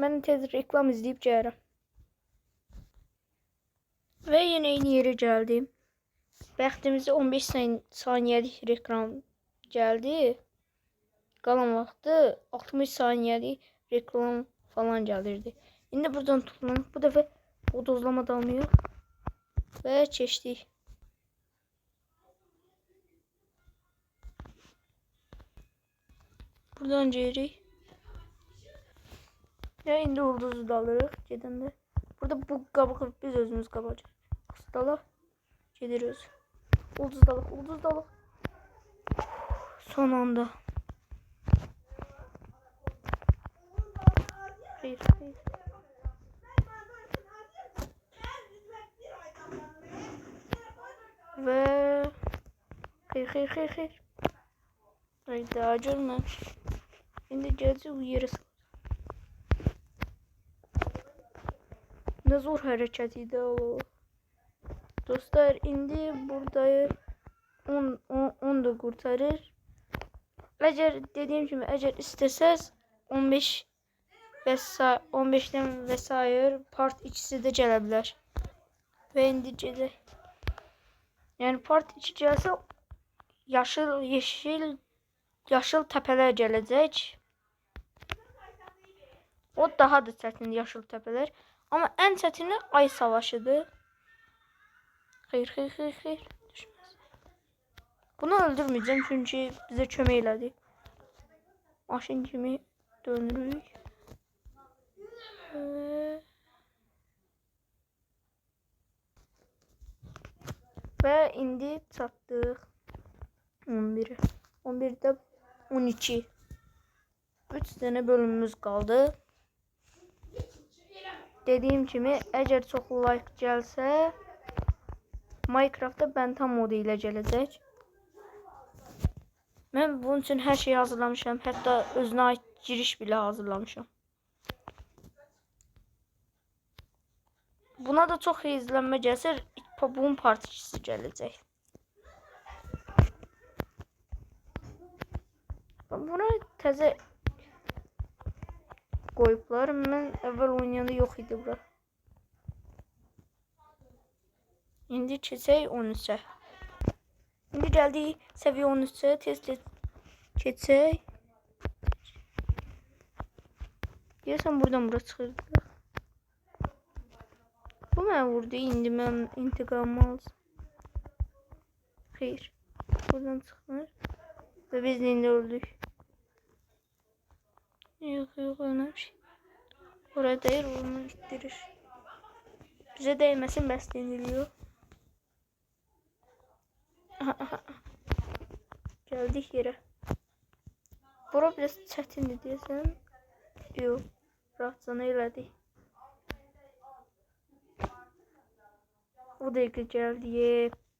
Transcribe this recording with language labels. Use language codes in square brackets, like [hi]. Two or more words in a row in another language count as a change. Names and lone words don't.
[tr] Ben tez reklam izleyip gəlirəm. Ve yine aynı yere geldim. Bəxtimizə 15 saniyelik reklam geldi. [az] Qalan vaxtı [tr] 60 saniyelik reklam falan gelirdi. Şimdi buradan tutulun. Bu defa bodozlama dalmıyor. [az] Ve keçdik. Buradan geri. Ya indi ulduzu da alırıq gedəndə. Burada bu qabığı biz özümüz qabacaq. Dalaq. Gedirik. Ulduz dalaq, ulduz dalaq. [tr] Son anda. Hayır, hayır. Ve hayır. Hayda görmem. Şimdi geleceğiz bu yere. Ne zor hareket idi o. [az] Dostlar indi burada 10 da kurtarır. [tr] Eğer dediğim gibi eğer isteseniz 15'ten vesaire part ikisi de [az] gələ bilər. Ve indi gedək. Yani part 2 gəlsə yaşıl təpələr gələcək. O daha da çətin yaşıl təpələr. [tr] Ama en çətini ay savaşıdır. Hayır. Düşmez. Bunu öldürmeyeceğim çünkü bize [az] kömək elədi. Maşın kimi dönürük. Ve indi çatdıq 11'e. [tr] 11'de 12. 3 tane bölümümüz kaldı. Dediğim kimi eğer çok like gelse Minecraft'ta Benta modu ile gələcək. Ben bunun için her şeyi hazırlamışım. Hatta özünə ait giriş bile hazırlamışım. Buna da çok izlenme gəlsə bunun part 2'si gələcək. [az] Buna təzə koyuplar. [tr] Ben evvel oynayanda yok idi bura. [az] İndi keçək 13'e. [tr] İndi geldik seviye 13'e. [az] Tez keçək. Deyəsən buradan bura çıxırdı. Bu mənə vurdu. İndi mən intiqamımı alsın. Xeyr. Buradan çıxmır. Ve biz indi öldük. [tr] Yok öyle bir şey. Oraya değil onu ittirir. Bize değmesin bəs deniliyor. [az] Gəldik yerə. Bura biraz çətindir deyəsən. Yox, rahatcana elədik. O dəqiqə gəldik.